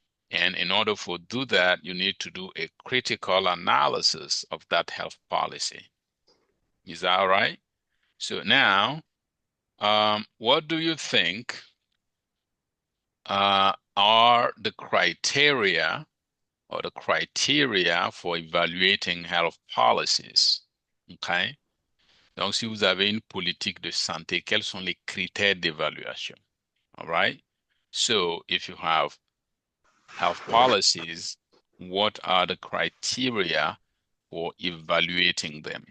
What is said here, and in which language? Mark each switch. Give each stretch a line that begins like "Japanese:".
English: And in order for do that, you need to do a critical analysis of that health policy. Is that all right? So now, what do you think are the criteria or the criteria for evaluating health policies? Okay?
French: Donc, si vous avez une politique de santé, quels sont les critères d'évaluation?
English: All right? So, if you have health policies, what are the criteria for evaluating them?